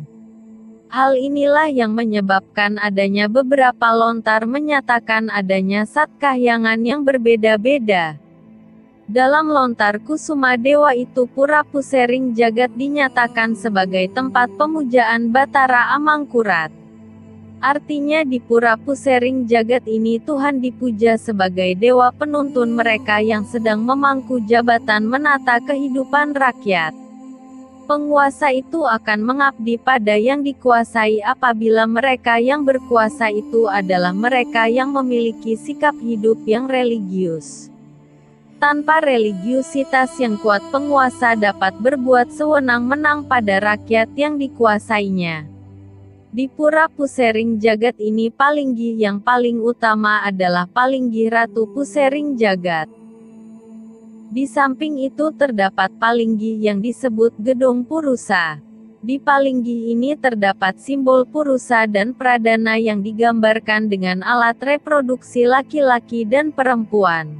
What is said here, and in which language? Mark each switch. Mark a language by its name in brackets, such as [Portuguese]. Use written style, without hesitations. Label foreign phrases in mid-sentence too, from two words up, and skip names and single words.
[Indonesian] Hal inilah yang menyebabkan adanya beberapa lontar menyatakan adanya Satkahyangan yang berbeda-beda. Dalam lontar Kusuma Dewa itu Pura Pusering Jagat dinyatakan sebagai tempat pemujaan Batara Amangkurat. Artinya di pura Pusering jagat ini Tuhan dipuja sebagai dewa penuntun mereka yang sedang memangku jabatan menata kehidupan rakyat. Penguasa itu akan mengabdi pada yang dikuasai apabila mereka yang berkuasa itu adalah mereka yang memiliki sikap hidup yang religius. Tanpa religiusitas yang kuat penguasa dapat berbuat sewenang-wenang pada rakyat yang dikuasainya. Di pura Pusering jagat ini Palinggi yang paling utama adalah Palinggi Ratu Pusering jagat. Di samping itu terdapat Palinggi yang disebut Gedong Purusa. Di Palinggi ini terdapat simbol Purusa dan Pradana yang digambarkan dengan alat reproduksi laki-laki dan perempuan.